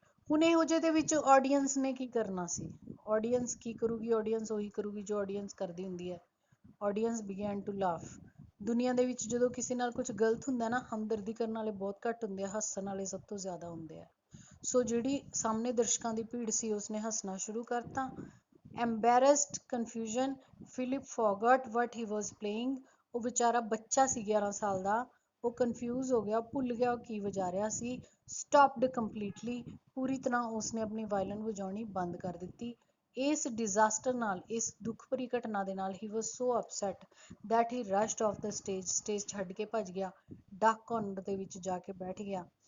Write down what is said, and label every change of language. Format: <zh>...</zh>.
<pa>ਹੁਣ ਇਹੋ ਜਿਹੇ ਦੇ ਵਿੱਚ ਆਡੀਅנס ਨੇ ਕੀ ਕਰਨਾ ਸੀ? ਆਡੀਅנס ਕੀ ਕਰੂਗੀ? ਆਡੀਅנס ਉਹੀ ਕਰੂਗੀ ਜੋ ਆਡੀਅנס ਕਰਦੀ ਹੁੰਦੀ ਹੈ। Audience</pa> <en>Begin to laugh.</en> <pa>ਦੁਨੀਆ ਦੇ ਵਿੱਚ ਜਦੋਂ ਕਿਸੇ ਨਾਲ ਕੁਝ ਗਲਤ ਹੁੰਦਾ ਨਾ, ਹਮਦਰਦੀ ਕਰਨ ਵਾਲੇ ਬਹੁਤ ਘੱਟ ਹੁੰਦੇ ਆ, ਹੱਸਣ ਵਾਲੇ ਸਭ ਤੋਂ ਜ਼ਿਆਦਾ ਹੁੰਦੇ ਆ। ਸੋ ਜਿਹੜੀ ਸਾਹਮਣੇ ਦਰਸ਼ਕਾਂ ਦੀ ਭੀੜ ਸੀ ਉਸਨੇ ਹੱਸਣਾ ਸ਼ੁਰੂ ਕਰਤਾ।</pa> <en>Embarrassed confusion, Philip forgot what he was playing।</en> <pa>ਉਹ ਵਿਚਾਰਾ ਬੱਚਾ ਸੀ 11 ਸਾਲ ਦਾ, ਉਹ ਕਨਫਿਊਜ਼ ਹੋ ਗਿਆ, ਭੁੱਲ ਗਿਆ ਉਹ ਕੀ ਵਜਾ ਰਿਹਾ ਸੀ।</pa> <en>stopped completely,</en> <pa>ਪੂਰੀ ਤਰ੍ਹਾਂ ਉਸਨੇ ਆਪਣੀ ਵਾਇਲਨ ਵਜਾਉਣੀ ਬੰਦ ਕਰ ਦਿੱਤੀ। ਇਸ ਡਿਜ਼ਾਸਟਰ ਨਾਲ, ਇਸ ਦੁੱਖ ਭਰੀ ਘਟਨਾ ਦੇ ਨਾਲ ਹੀ</pa> <en>was so upset that he rushed off the stage,</en> <pa>stage ਛੱਡ ਕੇ ਭੱਜ ਗਿਆ, ਡਾਕ ਕਾਰਨਰ ਦੇ ਵਿੱਚ ਜਾ ਕੇ ਬੈਠ ਗਿਆ।</pa>